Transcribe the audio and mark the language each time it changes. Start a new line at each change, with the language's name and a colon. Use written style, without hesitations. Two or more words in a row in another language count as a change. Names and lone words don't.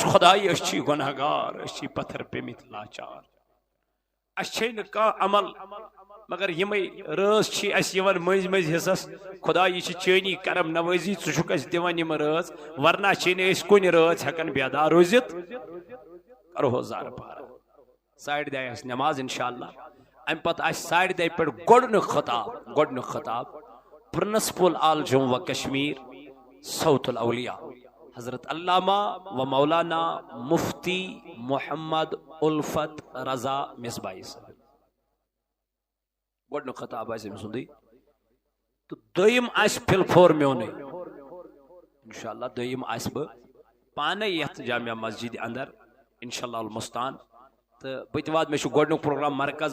Kashmiri: خدائی أسۍ چھِ گنہگار أسۍ چھِ پتھر پیمٕتۍ لاچار اَسہِ چھے نہٕ کانٛہہ عمل مگر یمے رٲژ چھِ اَسہِ یِوان مٔنٛزۍ حصس خدا یہِ چھِ چٲنی کرم نوٲزی ژٕ چھُکھ اَسہِ دِوان یِم رٲژ ورنہ چھِ نہٕ أسۍ کُنہِ رٲژ ہٮ۪کان بیدار روٗزِتھ کرہو زار پار 10:30 آسہِ نماز انشاءاللہ ام پتہ آس ساڑِ دہہِ پٮ۪ٹھ گۄڈنیُک خطاب پرنسپل آل جموں و کشمیر صوت الاولیاء حضرت علامہ و مولانا مفتی محمد الفت رضا مصباحی صاحب گۄڈنیُک خطاب آسہِ أمۍ سُنٛدٕے تہٕ دوٚیِم آسہِ فِلفور میونٕے انشاءاللہ دوٚیِم آسہِ بہٕ پانے یتھ جامعہ مسجد اندر انشاءاللہ المستان تہٕ بہٕ تہِ واتہٕ مےٚ چھُ گۄڈنیُک پروگرام مرکز